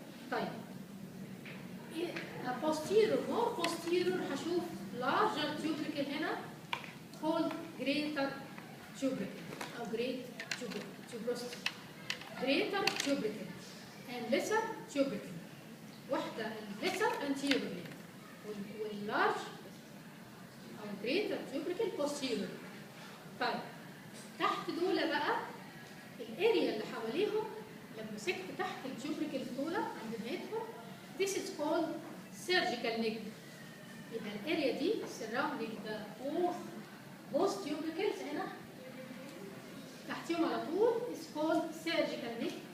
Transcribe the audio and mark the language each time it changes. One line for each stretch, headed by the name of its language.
English: طيب posterior, more posterior هشوف larger tubercle هنا called greater tubercle or great tuberosity. Greater tubercle and lesser tubercle.
Arabic: واحدة
English: lesser anteriorly والlarge أو greater tubercle posterior.
Arabic: طيب تحت دول بقى الاريا اللي حواليهم لما مسكت تحت التوبريكل دول عند نهايتهم
English: this is called surgical neck.
Arabic: يبقى الاريا دي
English: surrounding the both tubercles
Arabic: هنا تحتيهم على طول
English: is called surgical neck.